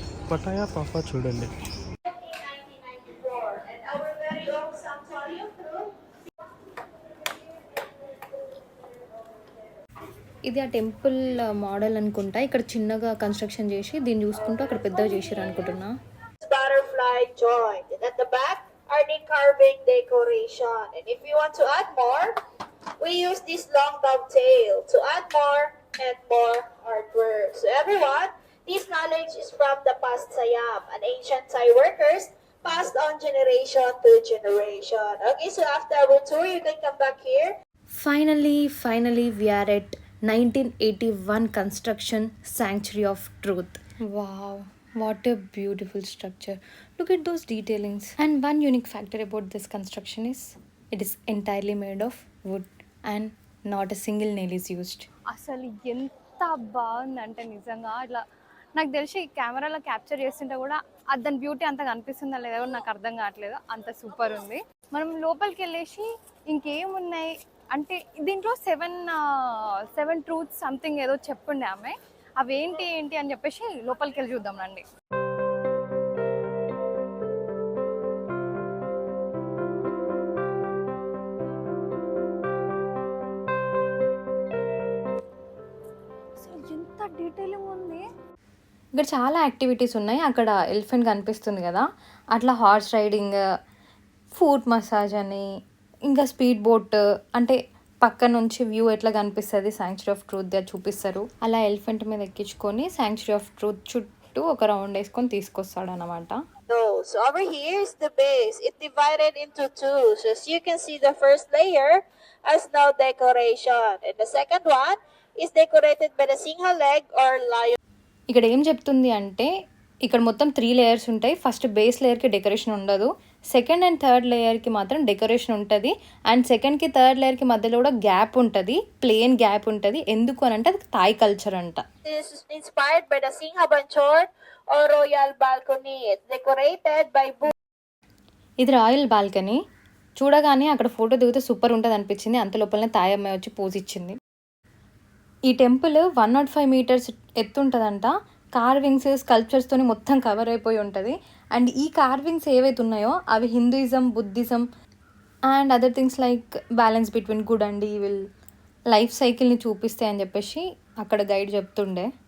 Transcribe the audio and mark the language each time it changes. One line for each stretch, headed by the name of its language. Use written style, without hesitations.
Telugu: Pattaya పాపా చూడండి. ఇది ఆ టెంపుల్ మోడల్ అనుకుంటా. ఇక్కడ చిన్నగా కన్స్ట్రక్షన్ చేసి దీన్ని చూసుకుంటూ అక్కడ పెద్దగా చేసారు అనుకుంటున్నా.
English: Butterfly joint, and at the back are the carving decoration. And if you want to add more, we use this long dovetail to add more and more artwork. So everyone, this knowledge is from the past Siam, an ancient Thai workers passed on generation to generation. Okay, so after our tour, you can come back here. Finally we are at 1981 construction Sanctuary of Truth. Wow, what a beautiful structure. Look at those detailings. And one unique factor about this construction is it is entirely made of wood and not a single nail is used.
Telugu: అసలు ఎంత బాగుందంటే నిజంగా ఇట్లా నాకు తెలిసి కెమెరాలో capture చేస్తుంటే కూడా దాని బ్యూటీ అంత కనిపిస్తుందా లేదా కూడా నాకు అర్థం కావట్లేదు, అంత సూపర్ ఉంది. మనం లోపలికి వెళ్ళేసి ఇంకేమున్నాయి అంటే దీంట్లో 7 ట్రూత్స్ సంథింగ్ ఏదో చెప్పుండే ఆమె, అవేంటి ఏంటి అని చెప్పేసి లోపలికి వెళ్ళి చూద్దాం రండి. అసలు ఎంత డీటెయిలింగ్ ఉంది. ఇక్కడ చాలా యాక్టివిటీస్ ఉన్నాయి. అక్కడ ఎలిఫెంట్ కనిపిస్తుంది కదా, అట్లా హార్స్ రైడింగ్, ఫుట్ మసాజ్ అని, ఇంకా స్పీడ్ బోట్, అంటే పక్క నుంచి వ్యూ ఎట్లా కనిపిస్తుంది శాంక్చురీ ఆఫ్ ట్రూత్ దగ్గర చూపిస్తారు. అలా ఎలిఫెంట్ మీద ఎక్కించుకొని శాంక్చురీ ఆఫ్ ట్రూత్ చుట్టూ ఒక రౌండ్ వేసుకొని తీసుకొస్తాడు అనమాట.
English: So over here is the base. It divided into two. So as you can see, the first layer has no decoration, and the second one is decorated by the sinha leg or lion.
Telugu: ఇక్కడ ఏం చెప్తుంది అంటే ఇక్కడ మొత్తం 3 layers ఉంటాయి. First base లేయర్కి decoration ఉండదు, second and third లేయర్కి మాత్రం decoration ఉంటుంది, అండ్ సెకండ్కి థర్డ్ లేయర్కి మధ్యలో కూడా గ్యాప్ ఉంటుంది, ప్లేన్ గ్యాప్ ఉంటుంది. ఎందుకు అని అంటే అది థాయ్ కల్చర్ అంట.
English: This is inspired by the Singha Banchor or royal balcony. It's decorated by
Telugu: ఇది రాయల్ బాల్కనీ. చూడగానే అక్కడ ఫోటో దిగితే సూపర్ ఉంటుంది అనిపించింది. అంత లోపలనే తాయ్ అమ్మాయి వచ్చి పోజ్ ఇచ్చింది. ఈ టెంపుల్ 105 మీటర్స్ ఎత్తు ఉంటుందంట. కార్వింగ్స్, స్కల్ప్చర్స్తో మొత్తం కవర్ అయిపోయి ఉంటుంది. అండ్ ఈ కార్వింగ్స్ ఏవైతే ఉన్నాయో అవి Hinduism, Buddhism and
English: other things like balance between good and evil,
Telugu: life సైకిల్ని చూపిస్తాయి అని చెప్పేసి అక్కడ గైడ్ చెప్తుండే.